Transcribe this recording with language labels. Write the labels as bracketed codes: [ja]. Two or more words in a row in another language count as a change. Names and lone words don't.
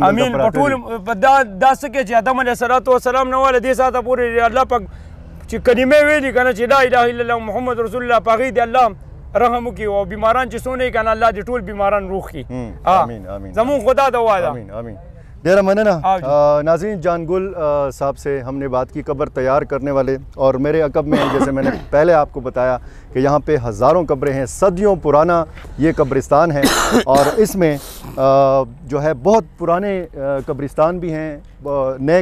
[ps] امین په ټول دا څه کې چې آدم علیه السلام نه واله دې ساعته پورې الله پاک چې کلمې ویلي که نه چې لا اله الا الله محمد رسول الله په هغې دې الله رحم وکړي او بیماران چې څونه یې که نه الله دې ټول بیماران روغ کړي زمونږ خدا دعا ده ډیرا مننه [hi] नाज़रीन जानगुल साहब से हमने बात की कब्र तैयार करने वाले और मेरे अकब में जैसे मैंने पहले आपको बताया कि यहाँ पे हज़ारों कब्रें हैं सदियों पुराना ये कब्रिस्तान है और इसमें जो है बहुत पुराने कब्रिस्तान भी हैं नए